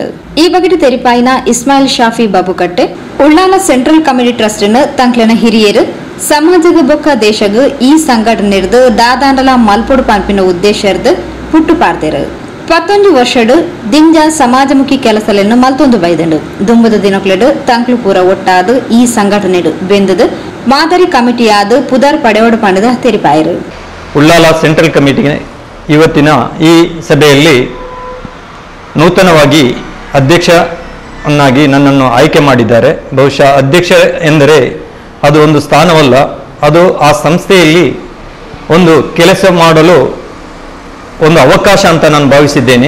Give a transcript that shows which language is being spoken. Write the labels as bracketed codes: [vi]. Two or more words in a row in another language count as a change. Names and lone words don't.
[tcy] ಈ ಬಗೆಟ್ ತೆರಿಪಾಯಿನ ಇಸ್ಮಾಯಿಲ್ ಶಾಫಿ ಬಬ್ಬುಕಟ್ಟೆ ಉಳ್ಳಾಲ ಸೆಂಟ್ರಲ್ ಕಮಿಟಿ ಟ್ರಸ್ಟ್ ತಂಕ್ಲನ ಹಿರಿಯರು ಸಮಾಜಗ ಬೊಕ್ಕ ದೇಶಗ ಈ ಸಂಘಟನೆರ್ದು ದಾದಾಂಡಲ ಮಲ್ಪೊಡು ಪಂಪಿನ ಉದ್ದೇಶರ್ದು ಹುಟ್ಟು ಪಾಡ್ತೇರು. 11 ವರ್ಷಡು ದಿಂಜ ಸಮಾಜಮುಖಿ ಕೆಲಸಲೆನ್ನು ಮಲ್ತೊಂದು ಬೈದಂಡು. ದುಂಬದ ದಿನಕ್ಲೆಡು ತಂಕ್ಲು ಪೂರ ಒಟ್ಟಾದು ಈ ಸಂಘಟನೆಡು ಬೆಂದದು ಮಾದರಿ ಕಮಿಟಿಯಾದ ಪುದರ್ ಪಡೆಯೋಡು ಪಂಡದ ತೆರಿಪಾಯರು. [kn] ಉಳ್ಳಾಲ ಸೆಂಟ್ರಲ್ ಕಮಿಟಿಗೆ ಇವತ್ತಿನ ಈ ಸಭೆಯಲ್ಲಿ ನೂತನವಾಗಿ ಅಧ್ಯಕ್ಷನಾಗಿ ನನ್ನನ್ನು ಆಯ್ಕೆ ಮಾಡಿದ್ದಾರೆ. ಬಹುಶಃ ಅಧ್ಯಕ್ಷ ಎಂದರೆ ಅದು ಒಂದು ಸ್ಥಾನವಲ್ಲ, ಅದು ಆ ಸಂಸ್ಥೆಯಲ್ಲಿ ಒಂದು ಕೆಲಸ ಮಾಡಲು ಒಂದು ಅವಕಾಶ ಅಂತ ನಾನು ಭಾವಿಸಿದ್ದೇನೆ.